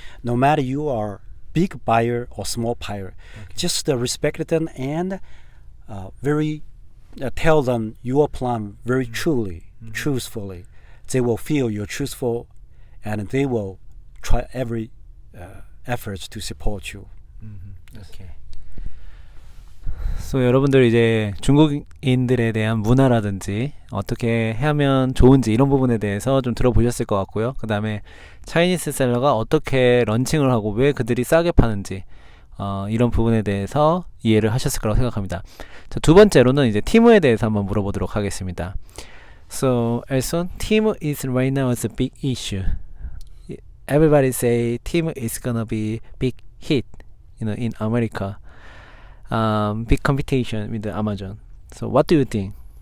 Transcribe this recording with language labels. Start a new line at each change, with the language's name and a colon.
English: No matter you are big buyer or small buyer, just respect them and very tell them your plan very truthfully. They will feel you're truthful, and they will try every efforts to support you. Okay.
Korean: So 여러분들 이제 중국인들에 대한 문화라든지 어떻게 하면 좋은지 이런 부분에 대해서 좀 들어보셨을 것 같고요. 그 다음에 차이니스 셀러가 어떻게 런칭을 하고 왜 그들이 싸게 파는지 이런 부분에 대해서 이해를 하셨을 거라고 생각합니다. 자, 두 번째로는 이제 티무에 대해서 한번 물어보도록 하겠습니다.
English: So, Elson, Temu is right now is a big issue. Everybody say Temu is gonna be big hit, in America. Big competition with the Amazon. So, what do you think?